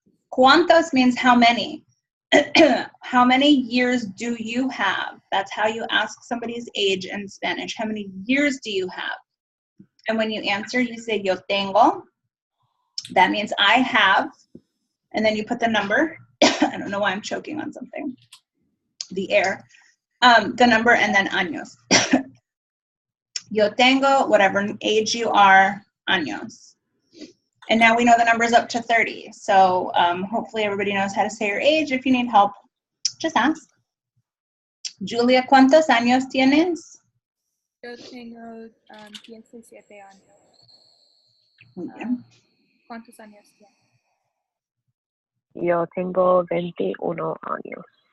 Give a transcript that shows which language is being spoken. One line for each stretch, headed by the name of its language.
English: ¿Cuántos means how many? How many years do you have? That's how you ask somebody's age in Spanish. How many years do you have? And when you answer, you say
Spanish: yo tengo.
English: That means I have. And then you put the number. I don't know why I'm choking on something. The air. The number and then años.
Spanish: Yo tengo,
English: whatever age you are, años. And now we know the number's up to 30. So hopefully everybody knows how to say your age. If you need help, just ask.
Spanish: Julia, ¿cuántos años tienes? Yo tengo 17 años. Muy bien. ¿Cuántos años tienes? Yo tengo 21 años.